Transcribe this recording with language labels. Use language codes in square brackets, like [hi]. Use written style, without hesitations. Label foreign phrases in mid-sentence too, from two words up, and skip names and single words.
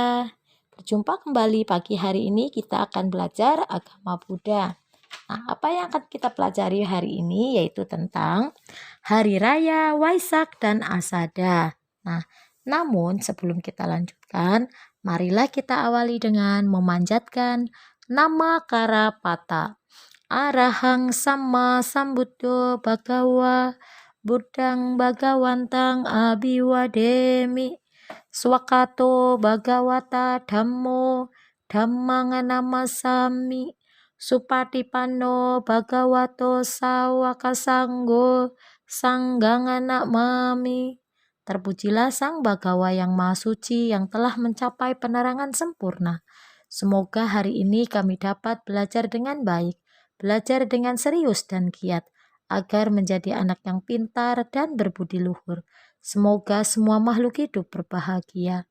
[id] Berjumpa kembali pagi hari ini kita akan belajar agama Buddha. Nah, apa yang akan kita pelajari hari ini yaitu tentang Hari Raya Waisak dan Asada. Nah, namun sebelum kita lanjutkan, marilah kita awali dengan memanjatkan nama Karapata. [pi] Arahang Sama Sambuddho Bhagawa Buddhang Bhagawantang Abiwademi Swakato Bhagawata Dhammo Dhammang Namasami Supatipanno Bhagavato Sawaka Sanggo Sanggang Namami. [id] Terpujilah Sang Bhagawa yang Maha Suci yang telah mencapai penerangan sempurna. Semoga hari ini kami dapat belajar dengan baik, belajar dengan serius dan giat, agar menjadi anak yang pintar dan berbudi luhur. Semoga semua makhluk hidup berbahagia.